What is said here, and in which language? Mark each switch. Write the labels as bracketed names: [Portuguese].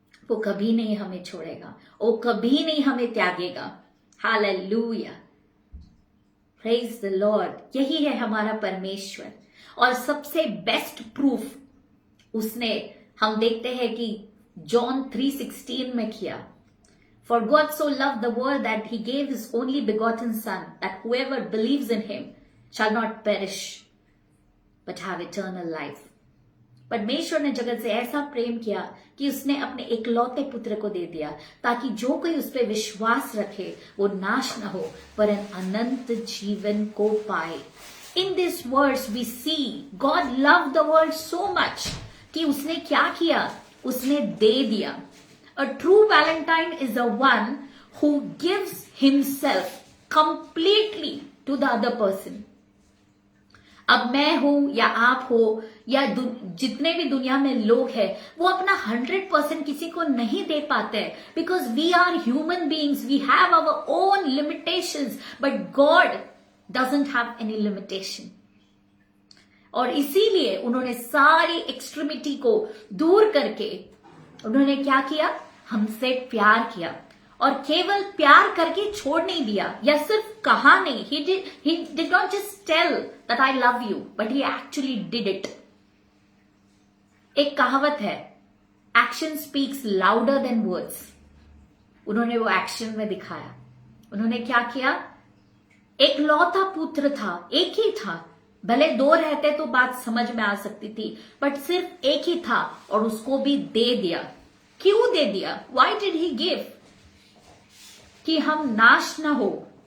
[Hindi] वो कभी नहीं हमें छोड़ेगा, वो कभी नहीं हमें त्यागेगा। Hallelujah, praise the Lord. यही है हमारा परमेश्वर। और सबसे बेस्ट प्रूफ उसने, हम देखते हैं कि जॉन 3:16 में किया। [English] For God so loved the world that he gave his only begotten Son, that whoever believes in him shall not perish, but have eternal life. [Hindi] परमेश्वर ने जगत से ऐसा प्रेम किया कि उसने अपने एकलौते पुत्र को दे दिया, ताकि जो कोई उस पर विश्वास रखे वो नाश न हो पर अनंत जीवन को पाए। [English] In this verse we see God loved the world so much [Hindi] कि उसने क्या किया, उसने दे दिया। [English] A true Valentine is a one who gives himself completely to the other person. [Hindi] अब मैं हूं या आप हो या जितने भी दुनिया में लोग हैं, वो अपना 100% किसी को नहीं दे पाते, [English] Because we are human beings, we have our own limitations, but God doesn't have any limitation. [Hindi] और इसीलिए उन्होंने सारी एक्सट्रीमिटी को दूर करके उन्होंने क्या किया, हमसे प्यार किया। और केवल प्यार करके छोड़ नहीं दिया, या सिर्फ कहा नहीं, [English] he did not just tell that I love you, but he actually did it. [Hindi] एक कहावत है, [English] action speaks louder than words. [Hindi] उन्होंने वो एक्शन में दिखाया। उन्होंने क्या किया, एक लौता पुत्र था, एक ही था, भले दो रहते तो बात समझ में आ सकती थी, बट सिर्फ एक ही था और उसको भी दे दिया। क्यों दे दिया? [English] Why did he give? [Hindi] कि हम नाश ना हो।